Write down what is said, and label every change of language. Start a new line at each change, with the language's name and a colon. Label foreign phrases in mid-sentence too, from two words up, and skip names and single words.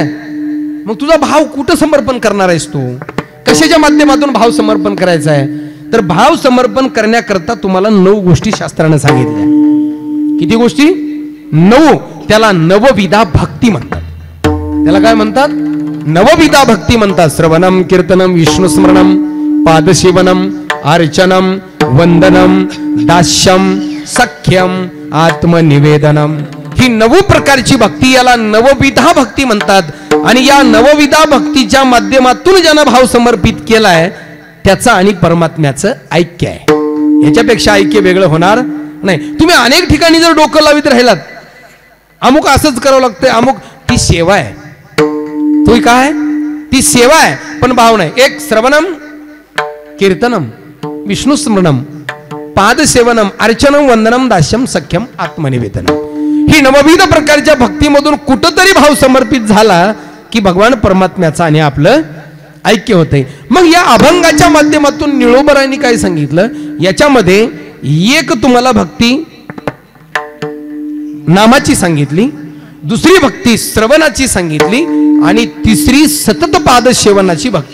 Marathi: मग तुझा भाव कुठं समर्पण करणार आहेस तू? कशाच्या माध्यमातून भाव समर्पण करायचा आहे? तर भाव समर्पण करण्याकरता तुम्हाला 9 गोष्टी शास्त्राने सांगितल्या. किती गोष्टी? 9. त्याला नवविधा भक्ती म्हणतात. त्याला काय म्हणतात? नवविधा भक्ती म्हणतात.
Sanskrit: श्रवणम, कीर्तनम, विष्णुस्मरणम, पादसेवनम, अर्चनम, वंदनम, दास्यम, सख्यम, आत्मनिवेदनम.
Marathi: ही 9 प्रकारची भक्ती, याला नवविधा भक्ती म्हणतात. आणि या नवविधा भक्तीच्या माध्यमातून ज्यानं भाव समर्पित केलाय त्याचं आणि परमात्म्याचं ऐक्य आहे. ह्याच्यापेक्षा ऐक्य वेगळं होणार नाही. तुम्ही अनेक ठिकाणी जर डोकं लावित राहिलात, अमुक असंच करावं लागतंय, अमुक, ती सेवा आहे. तुम्ही काय? ती सेवा आहे, पण भाव नाही.
Sanskrit: एक श्रवणम, कीर्तनम, विष्णुस्मरणम, पादसेवनम, अर्चनम, वंदनम, दास्यम, सख्यम, आत्मनिवेदनम.
Marathi: ही नवविध प्रकारच्या भक्तीमधून कुठंतरी भाव समर्पित झाला की भगवान परमात्म्याचं आणि आपलं ऐक्य होतंय. मग या अभंगाच्या माध्यमातून निळोबरायांनी काय सांगितलं? याच्यामध्ये एक तुम्हाला भक्ती नामाची सांगितली, दुसरी भक्ती श्रवणाची सांगितली आणि तिसरी सतत पाद सेवनाची भक्ती.